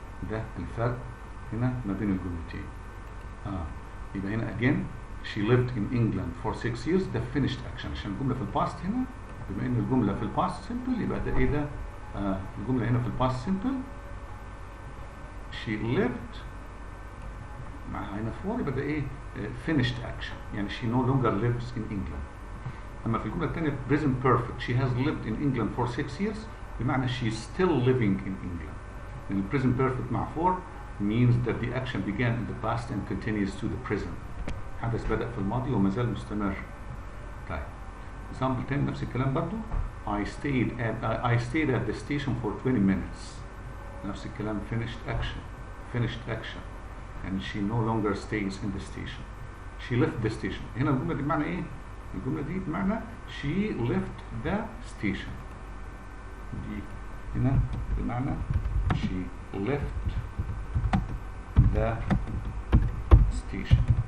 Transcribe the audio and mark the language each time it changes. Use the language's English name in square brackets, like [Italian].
[Arabic] ده الفرق هنا ما بين الجملتين. يبقى هنا [English] again she lived in England for 6 years. [Arabic] ده [English] finished action [Arabic] عشان الجملة في الباست هنا. بما ان الجملة في الباست simple يبقى ده ايه ده؟ الجملة هنا في الباست simple [English] she lived [Arabic] مع هنا [English] for [Arabic] يبقى ده ايه [English] finished action يعني she no longer lives in England. [Arabic] اما في الجمله الثانيه [English] present perfect she has lived in England for 6 years [Arabic] بمعنى [English] she's still living in England. And present perfect مع for means that the action began in the past and continues to the present. [Arabic] حدث بدأ في الماضي وما زال مستمر. طيب [English] example [Arabic] تاني نفس الكلام برضو [English] I stayed at the station for 20 minutes. [Arabic] نفس الكلام [English] finished action and she no longer stays in the station. She left the station. [Arabic] هنا الجملة دي بمعنى ايه؟ الجملة دي بمعنى [English] she left the station. [Arabic] دي هنا بمعنى [English] she left the station.